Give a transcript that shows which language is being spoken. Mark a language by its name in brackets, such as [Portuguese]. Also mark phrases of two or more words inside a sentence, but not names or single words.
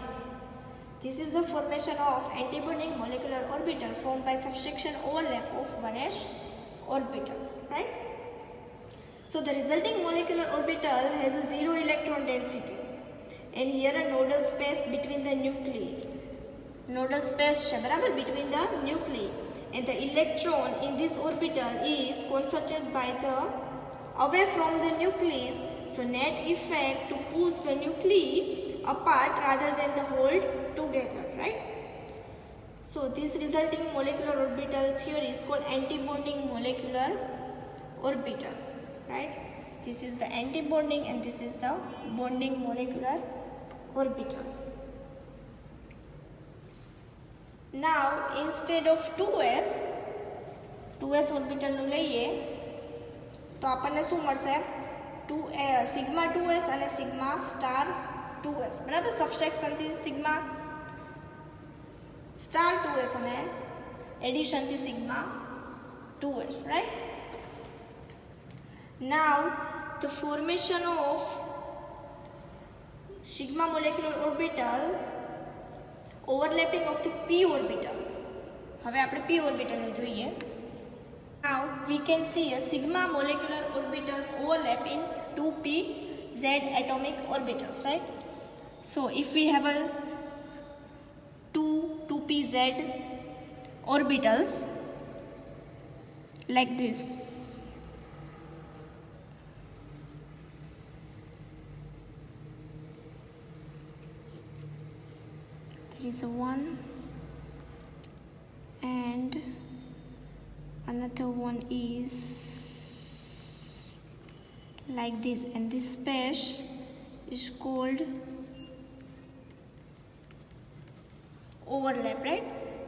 [English] This is the formation of antibonding molecular orbital formed by subtraction overlap of 1s orbital, right? So the resulting molecular orbital has a zero electron density, and here a nodal space between the nuclei. Nodal space [Gujarati] છે બરાબર, [English] between the nuclei, and the electron in this orbital is concentrated by the away from the nucleus. So net effect to push the nuclei apart rather than the hold together, right? So this resulting molecular orbital theory is called antibonding molecular orbital, right? This is the antibonding and this is the bonding molecular orbital. Now instead of 2s orbital [Gujarati] નું લઈએ તો આપણને શું મળશે, સિગ્મા 2s અને [English] sigma star 2s, [Gujarati] બરાબર? સબસ્ટ્રેક્શનથી [English] sigma star 2s [Gujarati] અને એડિશનથી સિગ્મા 2s, right? [English] Now the formation of sigma molecular orbital overlapping of the p orbital. [Gujarati] હવે આપણે [English] p orbital [Gujarati] નું જોઈએ. [English] Now we can see a sigma molecular orbitals overlap in 2pz atomic orbitals, right? So if we have a 2pz orbitals like this, there is a one and another one is like this, and this space is called overlap, right?